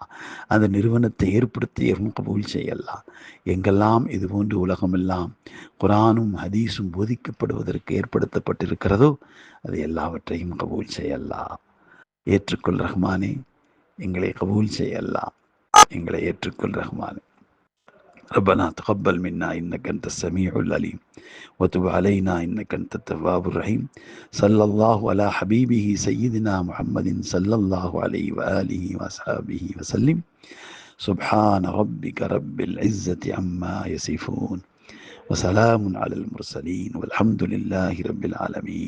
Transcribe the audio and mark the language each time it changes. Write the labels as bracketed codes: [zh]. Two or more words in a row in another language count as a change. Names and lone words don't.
[ta] அந்த நிறுவனத்தை ஏற்படுத்தியவும் கபூல் செய்யலாம். எங்கெல்லாம் இதுபோன்று உலகமெல்லாம் குர்ஆனும் ஹதீஸும் போதிக்கப்படுவதற்கு ஏற்படுத்தப்பட்டிருக்கிறதோ அது எல்லாவற்றையும் கபூல் செய்யலாம். ஏற்றுக்கொள் ரஹ்மானே, எங்களை கபூல் செய்யலாம். எங்களை ஏற்றுக்கொள் ரஹ்மானே. [ar] ربنا تقبل منا إنك أنت السميع العليم وتب علينا إنك أنت التواب الرحيم. صلى الله على حبيبه سيدنا محمد صلى الله عليه وآله وأصحابه وسلم. سبحان ربك رب العزة عما يصفون وسلام على المرسلين والحمد لله رب العالمين.